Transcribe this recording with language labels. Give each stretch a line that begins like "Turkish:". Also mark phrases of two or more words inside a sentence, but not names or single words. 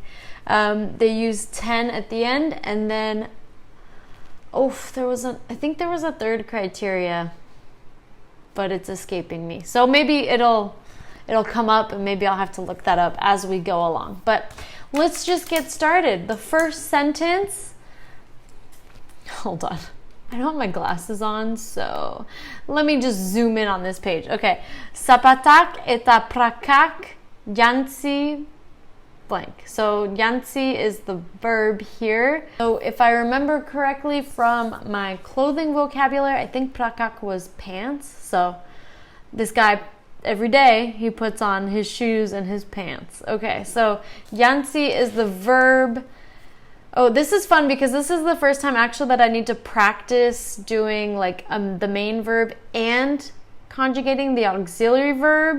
English: They use ten at the end, and then, I think there was a third criteria, but it's escaping me. So maybe it'll come up, and maybe I'll have to look that up as we go along. But let's just get started. The first sentence, hold on. I don't have my glasses on, so let me just zoom in on this page. Okay.
Basque: Zapatak eta prakak jantzi blank.
English: So jantzi is the verb here. So if I remember correctly from my clothing vocabulary, I think prakak was pants. So this guy, every day, he puts on his shoes and his pants. Okay, so jantzi is the verb. Oh, this is fun because this is the first time actually that I need to practice doing like the main verb and conjugating the auxiliary verb.